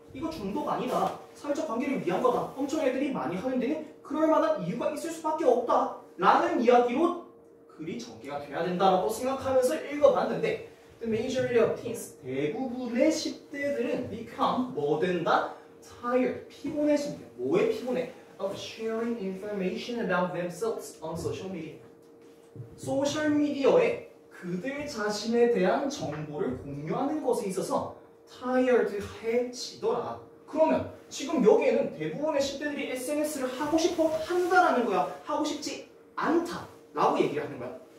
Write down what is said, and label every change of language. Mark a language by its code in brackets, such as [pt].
[ko] 이거 중독 아니다. 사회적 관계를 위한 거다. 엄청 애들이 많이 하는 데는 그럴 만한 이유가 있을 수밖에 없다. 라는 이야기로 글이 전개가 돼야 된다라고 생각하면서 읽어봤는데 [en] The majority of teens, [ko] 대부분의 10대들은 become 뭐 된다? [en] Tired, [ko] 피곤해진다. 뭐에 피곤해? [en] Of sharing information about themselves on social media. [ko] 소셜미디어에 그들 자신에 대한 정보를 공유하는 것에 있어서 tired해지더라. 그러면 지금 여기에는 대부분의 10대들이 SNS를 하고 싶어 한다라는 거야. 하고 싶지 않다 라고 얘기를 하는 거야.